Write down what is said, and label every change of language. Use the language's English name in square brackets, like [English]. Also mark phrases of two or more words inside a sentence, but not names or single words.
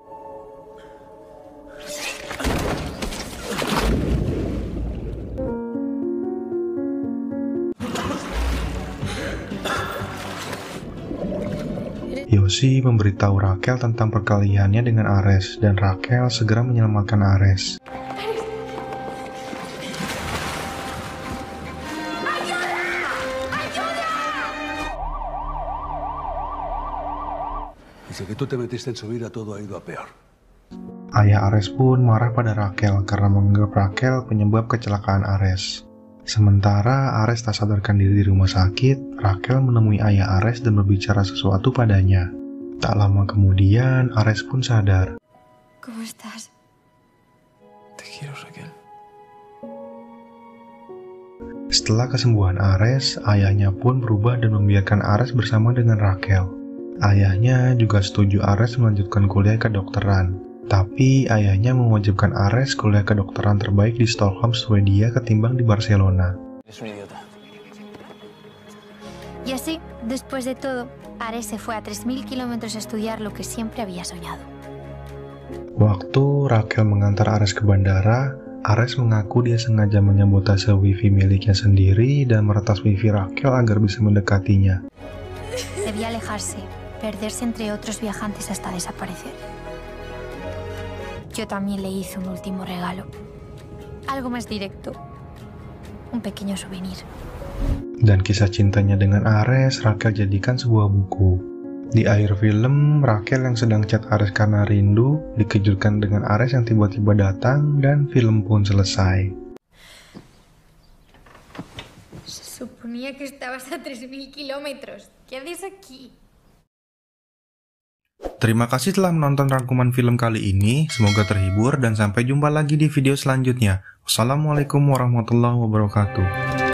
[Indonesian] Yosi memberitahu Raquel tentang perkelahiannya dengan Ares, dan Raquel segera menyelamatkan Ares. [Spanish] Desde que tú te metiste en su vida todo ha ido a peor. [Indonesian] Ayah Ares pun marah pada Raquel karena menganggap Raquel penyebab kecelakaan Ares. Sementara Ares tak sadarkan diri di rumah sakit, Raquel menemui ayah Ares dan berbicara sesuatu padanya. Tak lama kemudian, Ares pun sadar. [Spanish] ¿Cómo estás? Te quiero, Raquel. [Indonesian] Setelah kesembuhan Ares, ayahnya pun berubah dan membiarkan Ares bersama dengan Raquel. Ayahnya juga setuju Ares melanjutkan kuliah kedokteran. Tapi ayahnya mewajibkan Ares kuliah kedokteran terbaik di Stockholm, Swedia ketimbang di Barcelona. [Spanish] Eres un idiota. Y así, después de todo, Ares se fue a 3.000 kilómetros a estudiar lo que siempre había soñado. [Indonesian] Waktu Raquel mengantar Ares ke bandara, Ares mengaku dia sengaja menyabotase wifi miliknya sendiri dan meretas wifi Raquel agar bisa mendekatinya. [Spanish] Debía alejarse, perderse entre otros viajantes hasta desaparecer. Yo también le hice un último regalo. Algo más directo. Un pequeño souvenir. [Indonesian] Dan kisah cintanya dengan Ares, Raquel jadikan sebuah buku. Di akhir film, Raquel yang sedang chat Ares karena rindu, dikejutkan dengan Ares yang tiba-tiba datang, dan film pun selesai. [Spanish] Se suponía que estabas a 3.000 kilómetros. ¿Qué haces aquí? [Indonesian] Terima kasih telah menonton rangkuman film kali ini, semoga terhibur dan sampai jumpa lagi di video selanjutnya. [Arabic] والسلام عليكم ورحمة الله وبركاته.